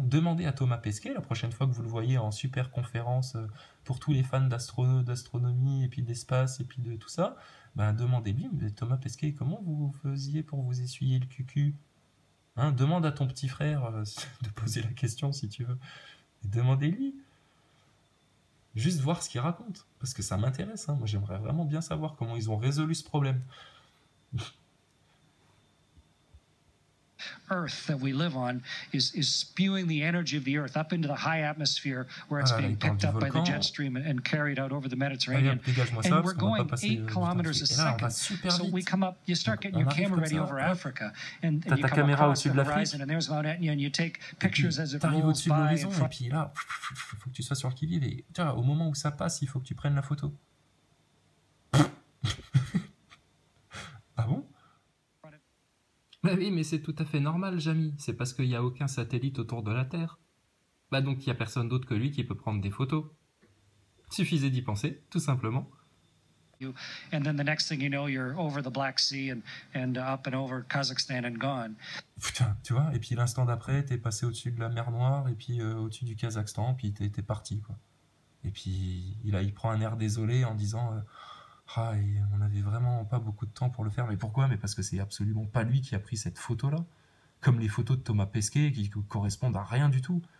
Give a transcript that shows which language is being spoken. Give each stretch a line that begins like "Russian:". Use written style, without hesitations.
French: Demandez à Thomas Pesquet, la prochaine fois que vous le voyez en super conférence pour tous les fans d'astronomie et puis d'espace et puis de tout ça, ben demandez-lui, mais Thomas Pesquet, comment vous faisiez pour vous essuyer le cucu? Hein, demande à ton petit frère de poser la question si tu veux. Et demandez-lui. Juste voir ce qu'il raconte. Parce que ça m'intéresse. Hein. Moi, j'aimerais vraiment bien savoir comment ils ont résolu ce problème.
English: Earth that we live on is spewing the energy of the Earth up into the high atmosphere where it's being picked up by the jet stream and carried out over the Mediterranean. And we're going 8 kilometers a second. So we come up, you start getting your camera ready over Africa, and you come across the horizon, and there's Mount Etna, and you take pictures as it rolls by.
French: Et puis là, il faut que tu sois sur le qui-vive. Et au moment où ça passe, il faut que tu prennes la photo. Ah bon? Bah oui, mais c'est tout à fait normal, Jamy. C'est parce qu'il n'y a aucun satellite autour de la Terre. Bah donc il n'y a personne d'autre que lui qui peut prendre des photos. Suffisait d'y penser, tout simplement.
English: And then the next thing you know, you're over the Black Sea and up and over Kazakhstan and gone.
French: Putain, tu vois, et puis l'instant d'après, t'es passé au-dessus de la mer Noire et puis au-dessus du Kazakhstan, puis t'es parti, quoi. Et puis il prend un air désolé en disant... et on n'avait vraiment pas beaucoup de temps pour le faire. Mais pourquoi? Mais parce que c'est absolument pas lui qui a pris cette photo-là. Comme les photos de Thomas Pesquet qui correspondent à rien du tout.